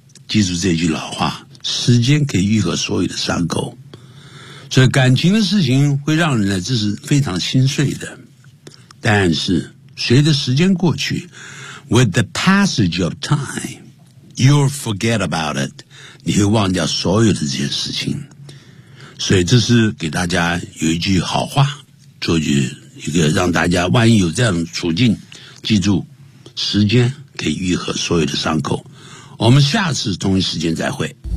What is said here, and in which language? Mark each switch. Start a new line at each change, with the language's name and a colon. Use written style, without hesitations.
Chinese: 记住这句老话，时间可以愈合所有的伤口。所以感情的事情会让人呢，这是非常心碎的。但是随着时间过去
English: ，with the passage of time, you'll forget about it.
Chinese: 你会忘掉所有的这些事情。所以这是给大家有一句好话，做句一个让大家万一有这样的处境，记住，时间可以愈合所有的伤口。我们下次同一时间再会。